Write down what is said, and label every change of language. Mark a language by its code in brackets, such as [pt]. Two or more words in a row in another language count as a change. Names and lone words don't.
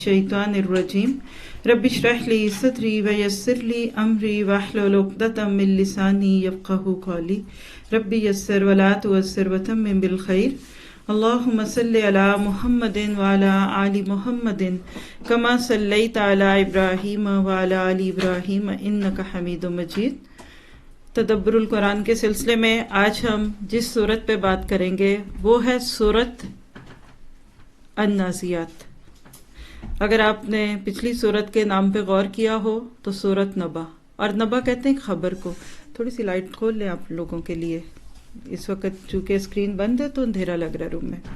[ar] الشيطان الرجيم رب اشرح لي صدري ويسر لي أمري واحلل عقدة من لساني يفقهوا قولي رب يسر ولا تعسر وتمم بالخير اللهم صل على محمد وعلى آل محمد كما صليت على إبراهيم وعلى آل إبراهيم إنك حميد مجيد. [ur] تدبر القرآن کے سلسلے میں آج ہم جس سورت پہ بات کریں گے وہ ہے سورت النازعات. اگر آپ نے پچھلی سورت کے نام پہ غور کیا ہو تو سورت نبا، اور نبا کہتے ہیں خبر کو. تھوڑی سی لائٹ کھول لیں آپ لوگوں کے لیے، اس وقت چونکہ سکرین بند ہے تو اندھیرا لگ رہا ہے روم میں.